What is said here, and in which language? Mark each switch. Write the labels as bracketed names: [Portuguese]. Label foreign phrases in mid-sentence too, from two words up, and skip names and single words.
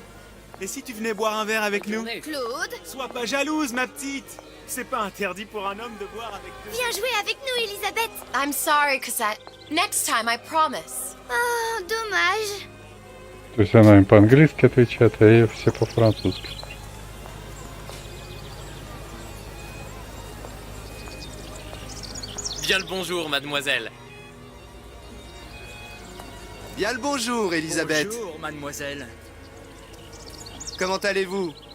[French] Et si tu venais boire un verre avec nous? Claude, Sois pas jalouse, ma petite. C'est pas interdit pour un homme de boire avec nous. viens jouer avec nous, Elisabeth. [English] I'm sorry, Cassette. Next time, I promise. [French] Oh, dommage. [Russian] То есть она им по-английски отвечает, а ей все по-французски. [French] Bien le bonjour, mademoiselle. Bien le bonjour, Elisabeth. Bonjour, mademoiselle. Comment allez-vous?